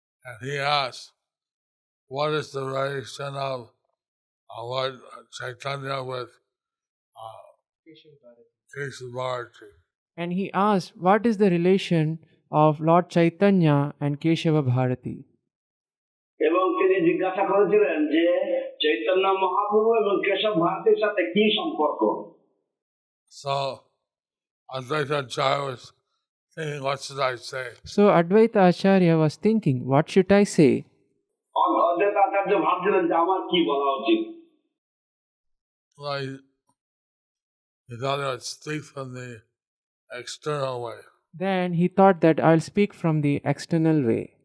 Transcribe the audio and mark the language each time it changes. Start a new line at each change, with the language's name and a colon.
English: And he asked, what is the relation of Lord Chaitanya with Keshav Bharati? And he asked, what is the relation of Lord Chaitanya and Keshava Bharati?
Bangla: এবং তিনি জিজ্ঞাসা করেছিলেন যে চৈতন্য মহাপ্রভু এবং কেশব ভারতীর সাথে কি সম্পর্ক।
English: So Advaita Acharya was thinking, what should I say? So Advaita Acharya was thinking, what should I say?
Bangla: অদ্বৈত আচার্য ভাবছিলেন যে আমার কি বলা উচিত।
English: Well, he thought he would speak from the external way. Then he thought that I'll speak from the external way.